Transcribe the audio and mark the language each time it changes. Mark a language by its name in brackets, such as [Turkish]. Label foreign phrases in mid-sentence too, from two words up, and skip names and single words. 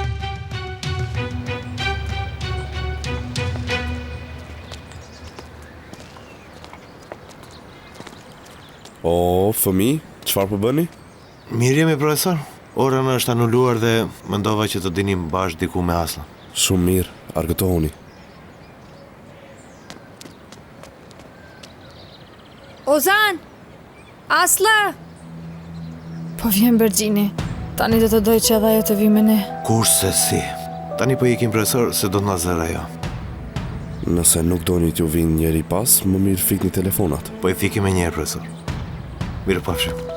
[Albanian] O, fëmi, çfarë po bëni? Mirë jemi, profesor. Ora në është anuluar dhe mendova që të dinim bashkë diku me Asla. Shumë mirë, argëtohuni. Ozan! Asla! Po vjen Bergjini. Tani do të doj që edhe ajo të vi me ne. Kurse si. Tani po ikim, profesor, se do të na zërë ajo. Nëse nuk doni t'ju vinë njeri pas, më mirë fikni telefonat. Po i fikim e njerë, profesor. Mirë pafshim.